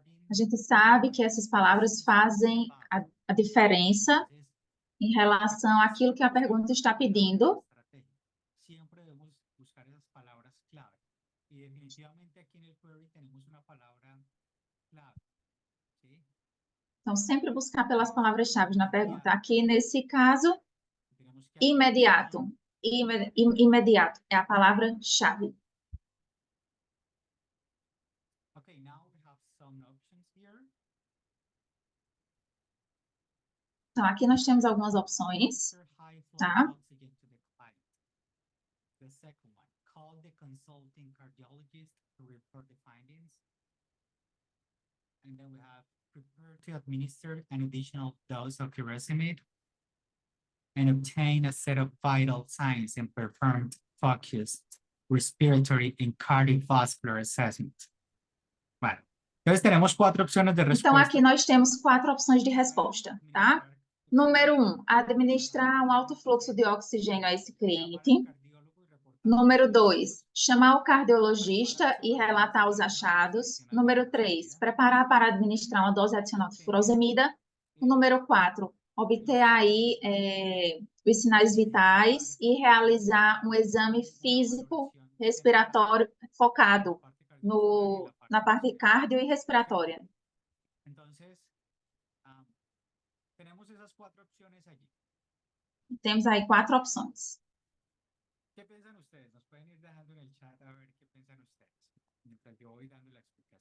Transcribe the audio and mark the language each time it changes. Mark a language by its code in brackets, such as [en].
[pt] A gente sabe que essas palavras fazem a diferença em relação àquilo que a pergunta está pedindo. [es] Siempre debemos buscar esas palabras clave. Y definitivamente aquí en el query tenemos una palabra clave, ¿sí? [pt] Então, sempre buscar pelas palavras-chave na pergunta. Aqui, nesse caso, [es] tenemos que [pt] imediato. Imediato é a palavra-chave. [en] Okay, now we have some options here. [pt] Então, aqui nós temos algumas opções. [en] Administer high flow [pt] Tá. [en] oxygen to the client. The second one, call the consulting cardiologist to report the findings. And then we have prepare to administer an additional dose of furosemide and obtain a set of vital signs and perform focused respiratory and cardiovascular assessment. [es] Vale. Entonces tenemos 4 opciones de respuesta. [pt] Então, aqui nós temos 4 opções de resposta, tá? Número 1, administrar um alto fluxo de oxigênio a esse cliente. Número 2, chamar o cardiologista e relatar os achados. Número 3, preparar para administrar uma dose adicional de furosemida. Número 4, obter aí os sinais vitais e realizar um exame físico respiratório focado na parte cardio e respiratória. [es] Entonces, tenemos esas 4 opciones allí. [pt] Temos aí 4 opções. [es] ¿Qué piensan ustedes? Nos pueden ir dejando en el chat a ver qué piensan ustedes. Mientras yo voy dando la explicación.